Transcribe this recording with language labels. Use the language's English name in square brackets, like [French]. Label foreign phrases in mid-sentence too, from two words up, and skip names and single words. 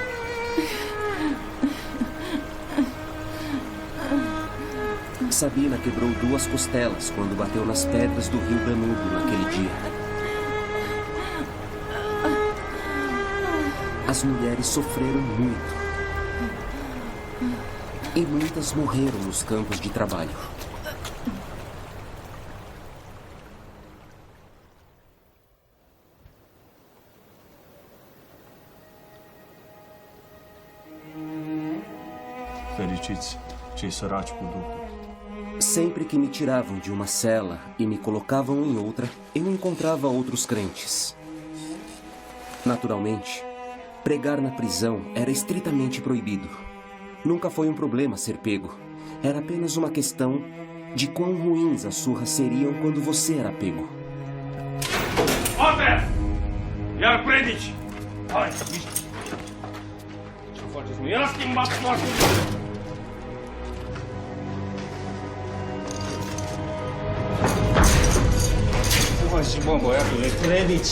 [Portuguese] Sabina quebrou 2 costelas quando bateu nas pedras do rio Danúbio naquele dia. As mulheres sofreram muito. E muitas morreram nos campos de trabalho. [Romanian] Fericiți cei săraci cu Duhul. [Portuguese] Sempre que me tiravam de uma cela e me colocavam em outra, eu encontrava outros crentes. Naturalmente, pregar na prisão era estritamente proibido. Nunca foi um problema ser pego. Era apenas uma questão de quão ruins as surras seriam quando você era pego. [Romanian] Ofer! Iar predici! Hai! Ce faceți? Nu i-a schimbat foarte bine! [Portuguese] Hoje, bom, [Romanian] băiatule, predici!